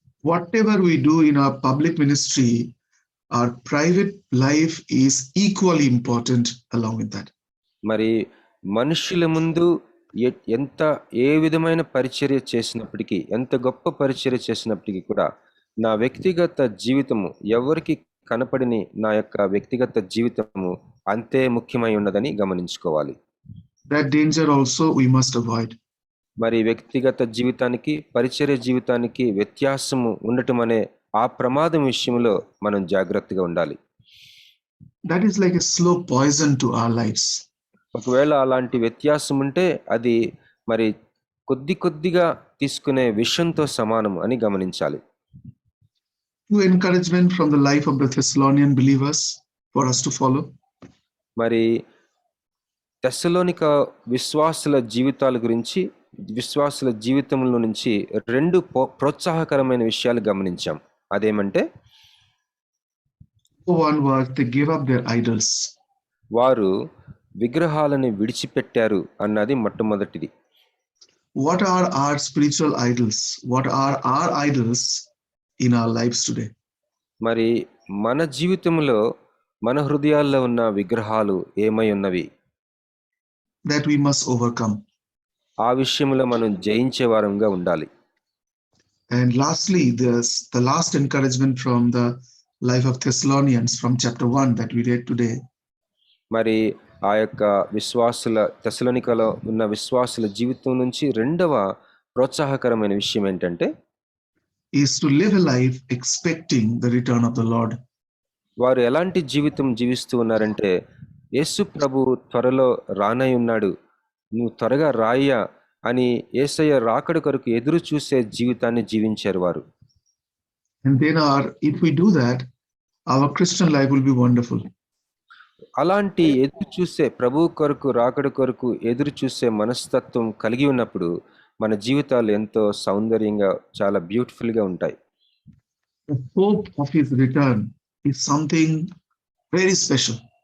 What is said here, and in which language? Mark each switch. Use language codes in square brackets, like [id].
[en] Whatever we do in our public ministry, our private life is equally important along with that. [te] మరి మనుషుల ముందు ఏ విధమైన పరిచర్య చేసినప్పటికీ, ఎంత గొప్ప పరిచర్య చేసినప్పటికీ కూడా నా వ్యక్తిగత జీవితము ఎవరికి కనపడిని నా యొక్క వ్యక్తిగత జీవితము అంతే ముఖ్యమై ఉన్నదని గమనించుకోవాలి. [en] That danger also we must avoid. [te] మరి వ్యక్తిగత జీవితానికి, పరిచర్య జీవితానికి వ్యత్యాసము ఉండటం అనే ఆ ప్రమాదం విషయంలో మనం జాగ్రత్తగా ఉండాలి. [en] That is like a slow poison to our lives. [te] ఒకవేళ అలాంటి వ్యత్యాసం ఉంటే అది మరి కొద్దిగా తీసుకునే విషంతో సమానం అని గమనించాలి. [en] Two encouragement from the life of the Thessalonian believers for us to follow. [te] మరి తెస్సలోనిక విశ్వాసుల జీవితాల గురించి, విశ్వాసుల జీవితంలో నుంచి రెండు ప్రోత్సాహకరమైన విషయాలు గమనించాం. అదేమంటే, [en] One was they gave up their idols. [te] వారు విగ్రహాలను విడిచిపెట్టారు అన్నది మొట్టమొదటిది. [en] What are our spiritual idols? What are our idols in our lives today? [te] మరి మన జీవితంలో, మన హృదయాల్లో ఉన్న విగ్రహాలు ఏమై ఉన్నవి? [en] That we must overcome. [te] ఆ విషయంలో మనం జయించే వారంగా ఉండాలి. [en] And lastly, there's the last encouragement from the life of Thessalonians from chapter 1 that we read today. [te] మరి ఆ యొక్క విశ్వాసుల, తెస్సలోనికలో ఉన్న విశ్వాసుల జీవితం నుంచి రెండవ ప్రోత్సాహకరమైన విషయం ఏంటంటే, [en] is to live a life expecting the return of the Lord. [te] వారు ఎలాంటి జీవితం జీవిస్తూ ఉన్నారంటే, యేసు ప్రభు త్వరలో రానై ఉన్నాడు, నువ్వు త్వరగా రాయ్యా అని యేసయ్య రాకడ కొరకు ఎదురు చూసే జీవితాన్ని జీవించారు వారు. [en] And then if we do that, our Christian life will be wonderful. [te] అలాంటి ఎదురు చూసే, ప్రభు కొరకు, రాకడ కొరకు ఎదురు చూసే మనస్తత్వం కలిగి ఉన్నప్పుడు మన జీవితాలు ఎంతో సౌందర్యంగా, చాలా బ్యూటిఫుల్ గా ఉంటాయి. [en] The hope of his return is something very special.